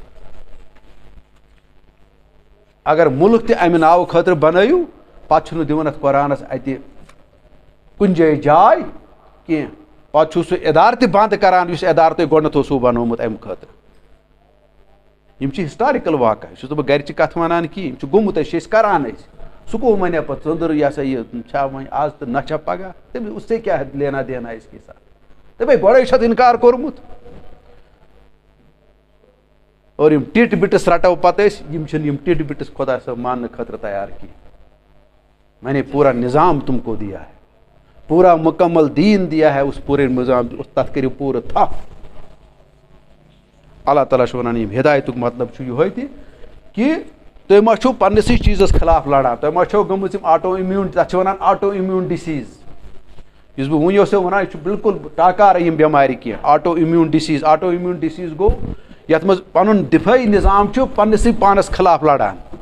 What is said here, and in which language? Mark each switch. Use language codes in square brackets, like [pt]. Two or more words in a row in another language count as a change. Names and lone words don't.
[ks] اگر مُلک تہِ اَمہِ ناوٕ خٲطرٕ بَنٲیِو پَتہٕ چھُنہٕ دِوان اَتھ قۄرانَس اَتہِ کُنہِ جایہِ جاے کینٛہہ پَتہٕ چھُ سُہ اِدارٕ تہِ بنٛد کَران یُس اِدارٕ تۄہہِ گۄڈنٮ۪تھ اوسوُ بَنومُت اَمہِ خٲطرٕ یِم چھِ ہِسٹارِکَل واقع یہِ چھُس نہٕ بہٕ گَرِچہِ کَتھٕ وَنان کِہیٖنۍ یِم چھِ گوٚمُت اَسہِ چھِ أسۍ کَران أسۍ سُہ گوٚو وَنہِ پَتہٕ ژٔنٛدٕر یہِ ہسا یہِ چھا وۄنۍ آز تہٕ نہ چھا پَگاہ تٔمِس [ur] اُس سے [ks] کیٛاہ [ur] لینا دینا اِس کے ساتھ [ks] دَپے گۄڈَے چھُ اَتھ اِنکار کوٚرمُت اور یِم ٹِٹ بِٹٕس رَٹو پَتہٕ أسۍ یِم چھِنہٕ یِم ٹِٹ بِٹٕس خۄدا صٲب ماننہٕ خٲطرٕ تیار کینٛہہ [ur] میں نے پوٗرا نِظام تُم کو دیا ہے پوٗرا مُکمل دیٖن دیا ہے اُس پوٗرے نِظام [ks] تَتھ کٔرِو پوٗرٕ تھپھ اللہ تعالیٰ چھُ وَنان یِم ہِدایتُک مطلب چھُ یِہوٚے تہِ کہِ تُہۍ ما چھُو پنٛنِسٕے چیٖزَس خٕلاف لَڑان تۄہہِ ما چھو گٔمٕژ یِم [en] auto immune [ks] تَتھ چھِ وَنان [en] auto immune disease [ks] یُس بہٕ وٕنۍ اوسو وَنان یہِ چھُ بِلکُل ٹاکارٕے یِم بٮ۪مارِ کینٛہہ [en] auto immune disease auto immune disease [ks] گوٚو یَتھ منٛز پَنُن دِفٲعی نِظام چھُ پنٛنِسٕے پانَس خٕلاف لَڑان